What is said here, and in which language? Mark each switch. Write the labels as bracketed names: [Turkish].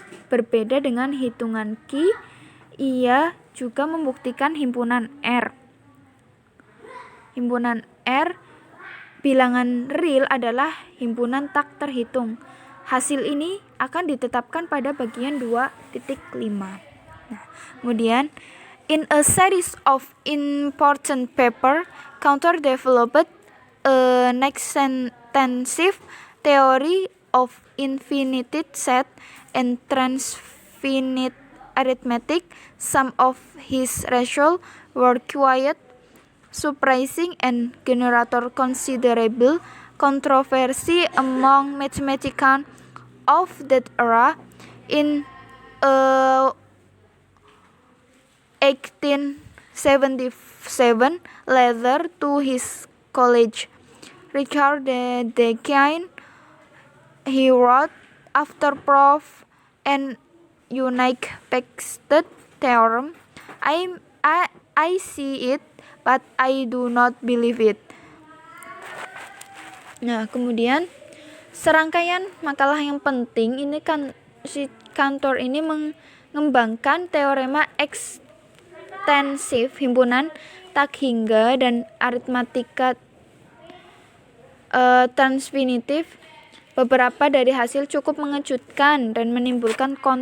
[Indonesian] Berbeda dengan hitungan Q, ia juga membuktikan himpunan R. Himpunan R bilangan real adalah himpunan tak terhitung. Hasil ini akan ditetapkan pada bagian 2.5. Nah, kemudian [English] in a series of important paper, Cantor developed a extensive theory of infinite set and transfinite arithmetic. Some of his results were quite surprising and generated considerable controversy among mathematicians of that era. In 1877, letter to his colleague Richard Dedekind, he wrote, after proof and unique Baxter theorem, I see it, but I do not believe it. [Indonesian] Nah, kemudian serangkaian makalah yang penting ini kan si Cantor ini mengembangkan teorema ekstensif himpunan tak hingga dan aritmatika transfinitif. Beberapa dari hasil cukup mengejutkan dan menimbulkan